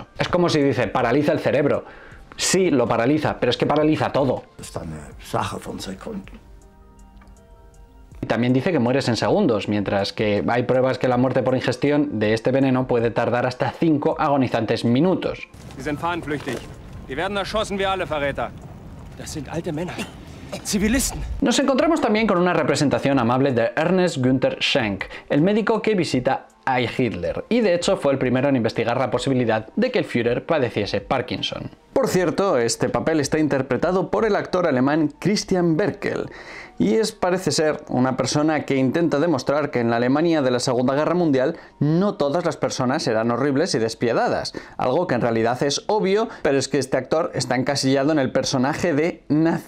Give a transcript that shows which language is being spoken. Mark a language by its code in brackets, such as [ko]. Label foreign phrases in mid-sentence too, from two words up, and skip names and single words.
[es] Es como si dice, paraliza el cerebro. Sí, lo paraliza, pero es que paraliza todo. También dice que mueres en segundos, mientras que hay pruebas que la muerte por ingestión de este veneno puede tardar hasta 5 agonizantes minutos. [de] Sie sind fahnenflüchtig. Die werden erschossen wie alle Verräter. Das sind alte Männer. Zivilisten. [es] Nos encontramos también con una representación amable de Ernest Günther Schenk, el médico que visita a Hitler, y de hecho fue el primero en investigar la posibilidad de que el Führer padeciese Parkinson. Por cierto, este papel está interpretado por el actor alemán Christian Berkel, y parece ser una persona que intenta demostrar que en la Alemania de la Segunda Guerra Mundial no todas las personas eran horribles y despiadadas, algo que en realidad es obvio, pero es que este actor está encasillado en el personaje de nazi bueno.